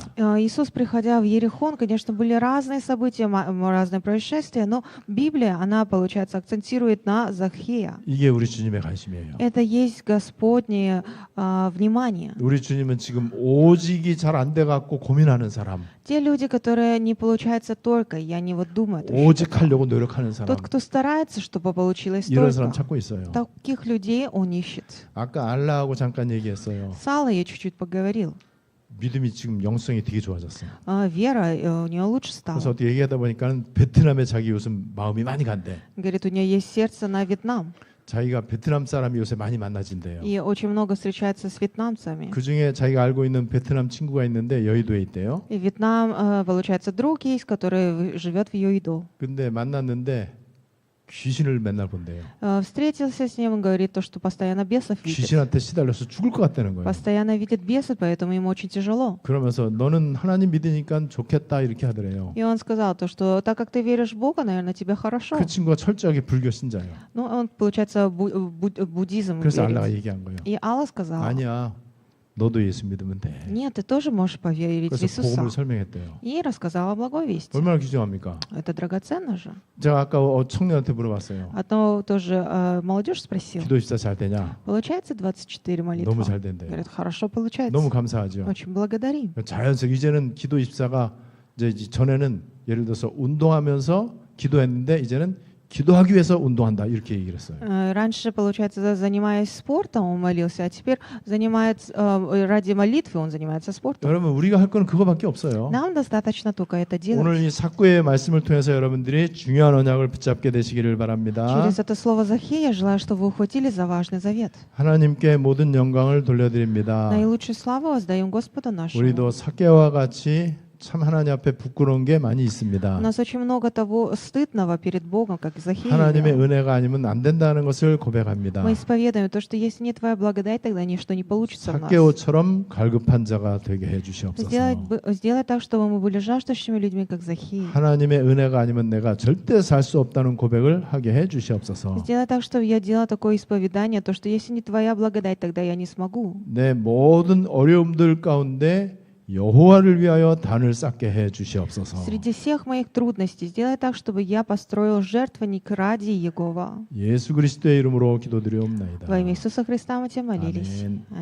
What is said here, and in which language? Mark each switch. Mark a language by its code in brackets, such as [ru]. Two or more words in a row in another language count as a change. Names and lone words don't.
[ru] Иисус, приходя в Иерихон, конечно, были разные события, разные происшествия, но Библия, она, получается, акцентирует на Захея. [ko] 이게 우리 주님의 관심이에요. [ru] Это есть Господнее внимание. [ko] 우리 주님은 지금 오직이 잘 안 돼갖고 고민하는 사람, [ru] Те люди, которые не получается только, и они вот думают, [ko] 오직하려고 노력하는 사람, [ru] тот, кто старается, чтобы получилось [ko] 이런 사람 [ru] только, [ko] 찾고 있어요. [ru] таких людей он ищет. [ko] 아까 알라하고 잠깐 얘기했어요. [ru] С Аллой я чуть-чуть поговорил. [ko] 믿음이 지금 영성이 되게 좋아졌어요. [ru] Вера у нее лучше стала. [ko] 그래서 어떻게 얘기하다 보니까 베트남에 자기 요즘 마음이 많이 간대. [ru] Говорит, у нее есть сердце на Вьетнам. [ko] 자기가 베트남 사람이 요새 많이 만나진대요. [ru] И очень много встречается с вьетнамцами. [ko] 그 중에 자기가 알고 있는 베트남 친구가 있는데 여의도에 있대요. [ru] И Вьетнам, получается, друг есть, который живет в Йоидо. [ko] 근데 만났는데 귀신을 맨날 본대요. [ru] Встретился с ним, говорит, то, что постоянно бесов видит. [ko] 귀신한테 시달려서 죽을 것 같다는 거예요. [ru] Постоянно видит бесов, поэтому ему очень тяжело. [ko] 그러면서 너는 하나님 믿으니까 좋겠다 이렇게 하더래요. [ru] И он сказал, то, что так как ты веришь в Бога, наверное, тебе хорошо. [ko] 그 친구가 철저하게 불교 신자예요. [ru] Ну, он, получается, буддизм [ko] 그래서 알라가 [ru] верит. [ko] 얘기한 거예요. [ru] И Алла сказала, [ko] 아니야, 너도 예수 믿으면 돼. [ru] нет, ты тоже можешь поверить в [ko] 그래서 [ru] Иисуса. [ko] 복음을 설명했대요. [ru] И рассказала благой вести. [ko] 얼마나 귀중합니까? [ru] Это драгоценно же. [ko] 제가 아까 청년한테 물어봤어요. [ru] А то тоже молодежь спросила. [ko] 기도 집사 잘 되냐? [ru] Получается 24 молитвы? [ko] 너무 잘 된대요. [ru] Говорит, хорошо получается. [ko] 너무 감사하죠. [ru] Очень благодарим. [ko] 자연스럽게 이제는 기도 집사가 이제 전에는 예를 들어서 운동하면서 기도했는데 이제는 기도하기 위해서 운동한다 이렇게 얘기를 했어요. [ru] Раньше, получается, занимаясь спортом, он молился, а теперь занимается ради молитвы он занимается спортом. [ko] 여러분 우리가 할 거는 그거밖에 없어요. [ru] Нам достаточно только это делать. [ko] 오늘 이 사구의 말씀을 통해서 여러분들이 중요한 언약을 붙잡게 되시기를 바랍니다. [ru] Через это слово Захея желаю, чтобы вы ухватили за важный завет. [ko] 하나님께 모든 영광을 돌려드립니다. [ru] Наилучшую славу воздаем Господу нашему. [ko] 우리도 사개와 같이 참 하나님 앞에 부끄러운 게 많이 [ru] У [ko] 있습니다. [ru] нас очень много того стыдного перед Богом, как Захея. [ko] 하나님의 은혜가 아니면 안 된다는 것을 고백합니다. [ru] Мы исповедуем то, что если не твоя благодать, тогда ничто не получится в нас. [ko] 사개오처럼 갈급한 자가 되게 해주시옵소서. [ru] Сделай так, чтобы мы были жаждущими людьми, как Захей. [ko] 하나님의 은혜가 아니면 내가 절대 살 수 없다는 고백을 하게 해주시옵소서. [ru] Сделай так, чтобы я делала такое исповедание, то, что если не твоя благодать, тогда я не смогу. [ko] 내 모든 어려움들 가운데 여호와를 위하여 단을 쌓게 해주시옵소서. [ru] Среди всех моих трудностей сделай так, чтобы я построил жертвенник ради Иегова. [ko] 예수 그리스도의 이름으로 기도드리옵나이다. [ru] Во имя Иисуса Христа мы тебя молились. [ko] 아멘.